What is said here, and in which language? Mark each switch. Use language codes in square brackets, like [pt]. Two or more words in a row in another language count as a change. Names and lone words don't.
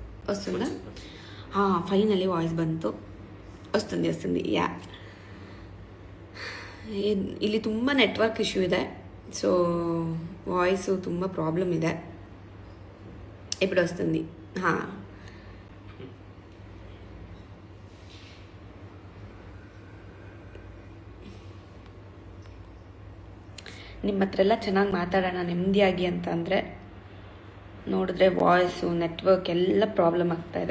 [te] వస్తుందా? [en] finally voice [te] ಬಂತು. వస్తుంది ಯಾ. [kn] ಇಲ್ಲಿ ತುಂಬ [en] network issue [kn] ಇದೆ, ಸೊ ವಾಯ್ಸು ತುಂಬ ಪ್ರಾಬ್ಲಮ್ ಇದೆ. [te] ఇప్పుడు వస్తుంది. [kn] ನಿಮ್ಮ ಹತ್ರ ಎಲ್ಲ ಚೆನ್ನಾಗಿ ಮಾತಾಡೋಣ ನೆಮ್ಮದಿಯಾಗಿ ಅಂತ ಅಂದರೆ ನೋಡಿದ್ರೆ [en] voice network [kn] ಎಲ್ಲ ಪ್ರಾಬ್ಲಮ್ ಆಗ್ತಾ ಇದೆ.